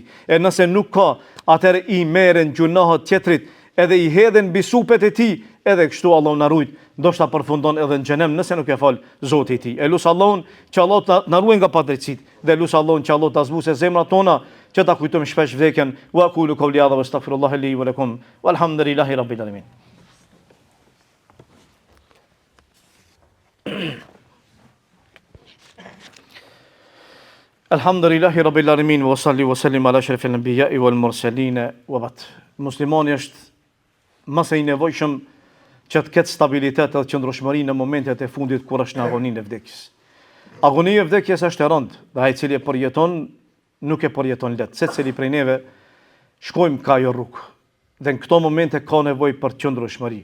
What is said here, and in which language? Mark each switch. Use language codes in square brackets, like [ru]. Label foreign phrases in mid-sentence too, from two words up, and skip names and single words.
[sq] E nëse nuk ka, atëherë i merren gjunohet tjetrit, edhe i hedhen mbi supet e tij, edhe kështu Allahu na ruaj, ndoshta përfundon edhe në xhenem nëse nuk e fal Zoti i tij. E lut Allahun që Allah na ruaj nga padrejtit dhe lut Allahun që Allah ta zbusë zemrat tona që ta kujtojmë shpesh vdekjen. [ar] وأقول قولي هذا وأستغفر الله لي ولكم والحمد لله رب العالمين. الحمد لله رب العالمين وصل وسلم على أشرف الأنبياء والمرسلين وبعد. [sq] Muslimani është mëse i nevojshëm që të ketë stabilitet dhe qëndrueshmëri në momentet e fundit kur është në agoninë e vdekjes. Agonia e vdekjes është e rëndë dhe ai i cili e përjeton nuk e përjeton lehtë. Secili prej neve shkojmë ka ajo rrugë. Dhe në këto momente ka nevojë për qëndrueshmëri.